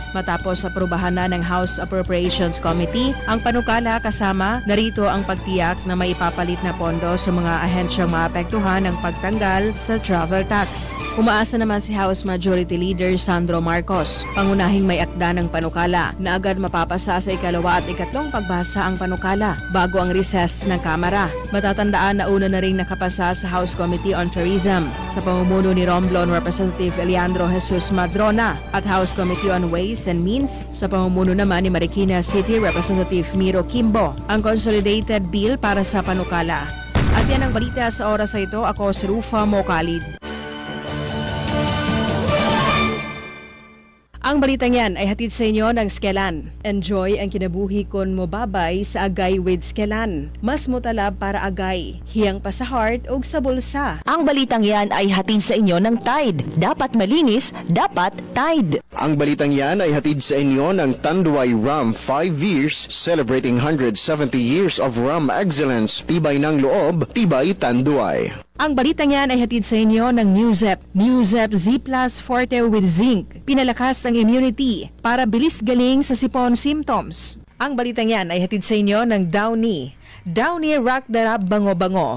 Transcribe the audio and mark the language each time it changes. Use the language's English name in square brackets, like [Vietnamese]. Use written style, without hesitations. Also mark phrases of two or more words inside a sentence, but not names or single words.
[Filipino] Matapos aprubahan na ng House Appropriations Committee, ang panukala kasama narito ang pagtiyak na may ipapalit na pondo sa mga ahensyang maapektuhan ng pagtanggal sa [English] travel tax. [Filipino] Umaasa naman si House Majority Leader Sandro Marcos, pangunahing may akda ng panukala na agad mapapasa sa ikalawa at ikatlong pagbasa ang panukala bago ang recess ng Kamara. Matatandaan na una na ring nakapasa sa House Committee on Tourism sa pamumuno ni Romblon Representative Eliandro Jesus Madrona at House Committee on Ways and Means sa pamumuno naman ni Marikina City Representative Miro Kimbo ang [English] consolidated bill [Filipino] para sa panukala. At yan ang balita sa oras na ito. Ako si Rufa Mokalid. Ang balitang yan ay hatid sa inyo ng Skelan. [Cebuano] Enjoy ang kinabuhi kon mobabay sa agay with Skelan. Mas mutalab para agay, hiyang pa sa heart o sa bulsa. [Filipino] Ang balitang yan ay hatid sa inyo ng Tide. Dapat malinis, dapat Tide. Ang balitang yan ay hatid sa inyo ng Tanduay Rum 5 years [English] celebrating 170 years of rum excellence. [Filipino] Tibay ng loob, tibay Tanduay. Ang balitang yan ay hatid sa inyo ng Newzep. Newzep Z Plus Forte with Zinc. Pinalakas ang immunity para bilis galing sa sipon symptoms. Ang balitang yan ay hatid sa inyo ng Downy. Downy Rock Darab Bango-Bango.